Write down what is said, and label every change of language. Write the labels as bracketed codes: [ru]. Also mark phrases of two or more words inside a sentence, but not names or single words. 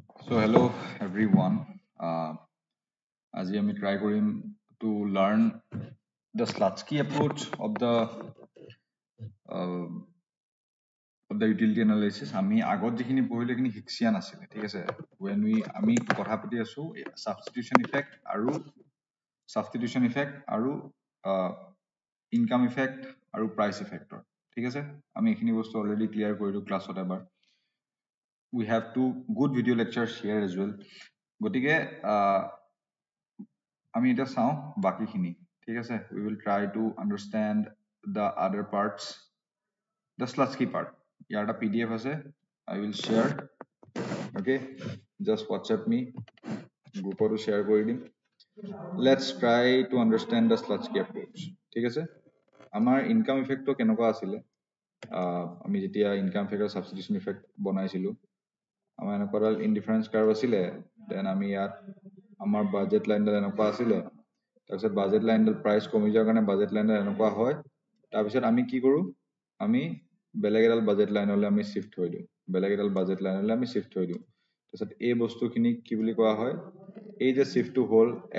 [en] So hello everyone. As we try to learn the Slutsky approach uh, of the utility analysis. [as] আমি আগত যিখিনি পঢ়িলো সেইখিনি শিক্ষা নাছিলে ঠিক আছে when আমি কথা পাতি আছো [en] substitution effect [as] আৰু [en] income effect [as] আৰু [en] price effect [as] ঠিক আছে আমি এইখিনি বস্তু [en] already clear [as] কৰিলো ক্লাছত এবাৰ [en] we have two good video lectures here as well [as] গতিকে আমি এটা চাও বাকিখিনি ঠিক আছে [en] we will try to understand the other parts the Slutsky part [as] ইয়াৰ এটা pdf আছে [en] I will share okay just WhatsApp me [as] গ্ৰুপতো share কৰি দিম [en] let's try to understand the Slutsky approach [as] ঠিক আছে আমাৰ [en] income effect [as] তো কেনেকুৱা আছিল আমি যেতিয়া [en] income effect [as] আৰু [en] substitution effect [as] বনাইছিলো আমাৰ এনেকুৱা [en] indifference curve [as] আছিল then আমি ইয়াত আমাৰ [en] budget line [as] ডাল এনেকুৱা আছিল তাৰপিছত [en] budget line-ডাল [as] প্ৰাইস কমি যোৱাৰ কাৰণে [en] budget line-ডাল [as] এনেকুৱা হয় তাৰপিছত আমি কি কৰো আমি বেলেগ এডাল [en] budget line-লৈ [as] আমি শিফট হৈ দিও বেলেগ এডাল [en] budget line-লৈ [as] আমি শিফট হৈ দিও তাৰপিছত এই বস্তুখিনি কি বুলি কোৱা হয় এই যে শিফট টু হল x